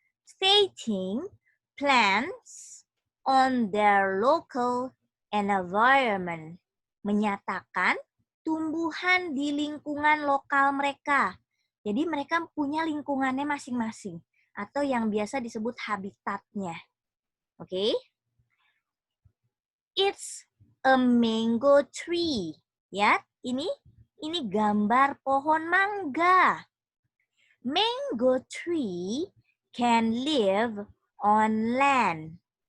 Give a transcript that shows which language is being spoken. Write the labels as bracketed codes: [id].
[en] Stating plants on their local environment. [id] Menyatakan tumbuhan di lingkungan lokal mereka. Jadi mereka punya lingkungannya masing-masing. Atau yang biasa disebut habitatnya. Oke? [en] It's a mango tree. [id] Ya, ini gambar pohon mangga. [en] Mango tree can live on land.